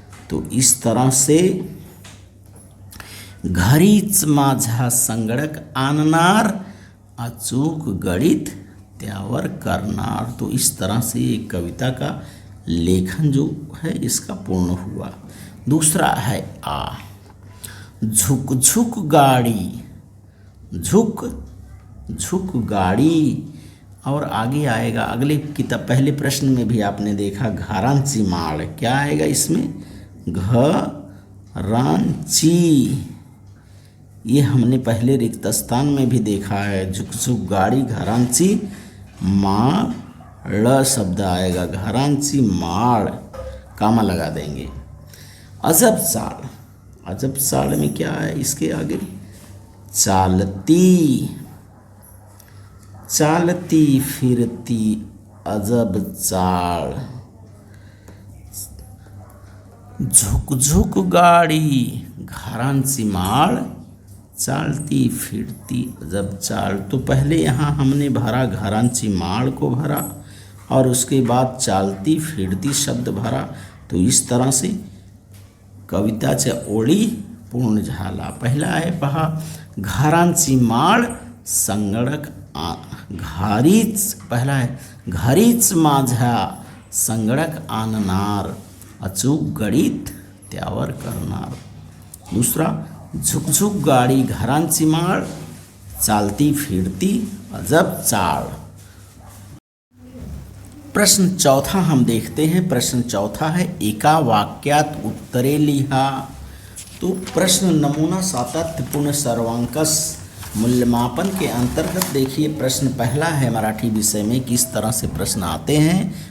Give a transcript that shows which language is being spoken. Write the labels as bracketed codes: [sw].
[hi] तो इस तरह से [mr] घरीच माझा संगणक आणणार, अचूक गणित त्यावर करणार. [hi] तो इस तरह से ये कविता का लेखन जो है इसका पूर्ण हुआ. दूसरा है आ. झुक झुक गाड़ी. झुक झुक गाड़ी. और आगे आएगा अगले किताब. पहले प्रश्न में भी आपने देखा घरांची माळ. क्या आएगा इसमें? घरांची. ये हमने पहले रिक्त स्थान में भी देखा है. झुक झुक गाड़ी घरांची माळ शब्द आएगा. घरांची माळ कामा लगा देंगे. [mr] अजब चाल. [hi] अजब चाल में क्या है इसके आगे? [mr] चालती. चालती फिरती अजब चाल. झुक झुक गाड़ी घरांची माळ चालती फिरती अजब चाल. [hi] तो पहले यहाँ हमने भरा घरांची माळ को भरा और उसके बाद चालती फिरती शब्द भरा. तो इस तरह से [mr] कविताच्या ओळी पूर्ण झाला. पहला आहे पहा घरांची माळ संगणक घरीच. पहला आहे घरीच माझा संगणक आणणार, अचूक गणित त्यावर करणार. दूसरा, झुकझुक गाडी घरांची माळ, चालती फिरती अजब चाळ। [hi] प्रश्न चौथा हम देखते हैं। प्रश्न चौथा है [mr] एका वाक्यात उत्तरे लिहा। [hi] तो प्रश्न नमूना सातत्यपूर्ण सर्वांकश मूल्यमापन के अंतर्गत देखिए, प्रश्न पहला है मराठी विषय में किस तरह से प्रश्न आते हैं।